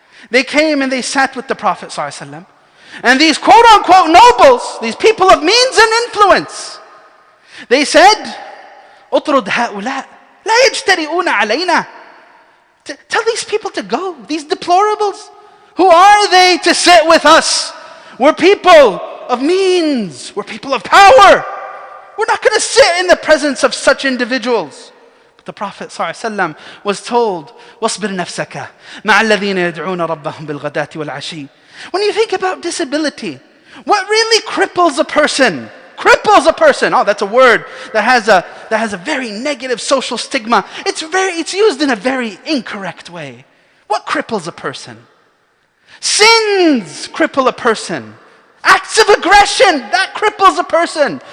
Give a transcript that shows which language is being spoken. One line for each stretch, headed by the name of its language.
English: They came and they sat with the Prophet ﷺ. And these quote unquote nobles, these people of means and influence, they said,
Arabic: اطرد هؤلاء لا يجترئون علينا.
English: Tell these people to go, these deplorables. Who are they to sit with us? We're people of means, we're people of power. We're not going to sit in the presence of such individuals. But the Prophet ﷺ was told,
Arabic: وَاصْبِرْ نَفْسَكَ مَعَ الَّذِينَ يَدْعُونَ رَبَّهُم بِالْغَدَاةِ وَالْعَشِيِّ.
English: When you think about disability, what really cripples a person? Cripples a person. Oh, that's a word that has a very negative social stigma. It's used in a very incorrect way. What cripples a person? Sins cripple a person. Acts of aggression, that cripples a person.